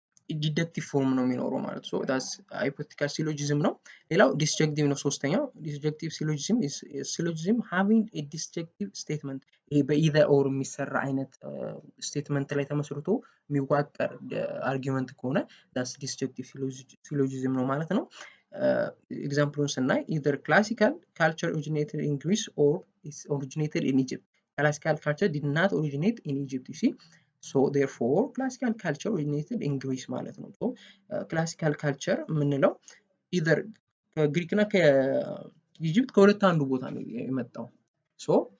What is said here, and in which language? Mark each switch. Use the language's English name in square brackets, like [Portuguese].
[Amharic] ዲደክቲቭ ፎርም ነው የሚኖረው ማለት ነው። ዳስ ሃይፖቴቲካል ሲሎጂዝም ነው። ሌላው ዲስጀክቲቭ ነው ሶስተኛው። ዲስጀክቲቭ ሲሎጂዝም [English] is syllogism having a disjunctive statement [Amharic] ይሄ በኢዘር ኦር የሚሰራ አይነት ስቴትመንት ላይ ተመስርቶ የሚዋቀር አርጊመንት ከሆነ ዳስ ዲስጀክቲቭ ሲሎጂዝም ነው ማለት ነው። ኤግዛምፕሉን ስናይ [English] either classical culture originated in Greece or is originated in Egypt. Classical culture did not originate in Egypt, you see. So therefore classical culture originated in Greece ማለት ነው። so classical culture የምንለው either [Amharic] ከግሪክ እና ከኢጂፕት ከሁለት አንዱ ቦታ ነው የመጣው። [English] so